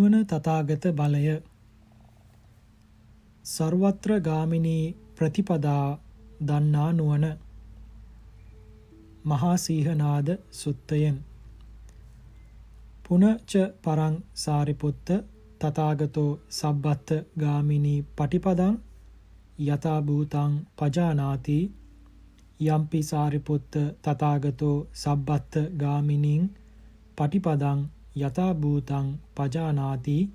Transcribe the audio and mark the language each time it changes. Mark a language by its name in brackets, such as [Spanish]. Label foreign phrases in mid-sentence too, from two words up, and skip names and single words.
[Sinhala] තථාගත බලය සර්වත්‍ර ගාමිනී ප්‍රතිපදා දන්නා නුවණ මහා සීහනාද සුත්තයෙන් [Pali] පුනච පරං සාරිපුත්ත තථාගතෝ සබ්බත් ගාමිනී පටිපදං යතා භූතං පජානාති යම්පි සාරිපුත්ත තථාගතෝ සබ්බත් ගාමිනීං පටිපදං යතා භූතං පජානාති